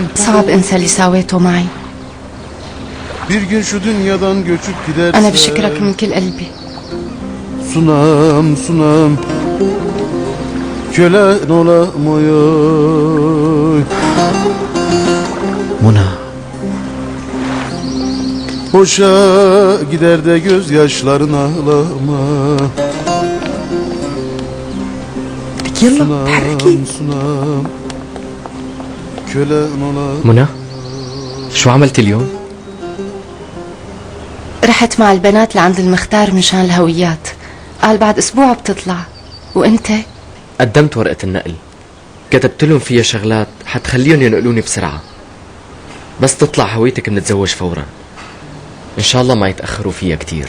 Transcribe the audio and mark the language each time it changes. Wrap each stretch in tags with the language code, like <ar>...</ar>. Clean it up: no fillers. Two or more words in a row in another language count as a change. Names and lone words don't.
<ar>صعب انسى اللي ساويته معي.</ar> <tr>bir gün şu dünyadan göçüp</tr> <ar>أنا بشكرك</ar> <tr>gidersem,</tr> <ar>من كل قلبي.</ar> <tr>sunam sunam kölen olamayım.</tr> <ar>منى</ar> <tr>Boşa gider de gözyaşların ağlama.</tr> <ar>يلا</ar> <tr>Sunam</tr> <ar>تحركي.</ar> <tr>sunam kölen olamayım.</tr> <ar>منى شو عملتي اليوم؟ رحت مع البنات لعند المختار مشان الهويات، قال بعد أسبوع بتطلع. وأنت؟ قدمت ورقة النقل، كتبت لهم فيها شغلات حتخليهم ينقلوني بسرعة. بس تطلع هويتك بنتزوج فورا، إن شاء الله ما يتأخروا فيها كتير.</ar>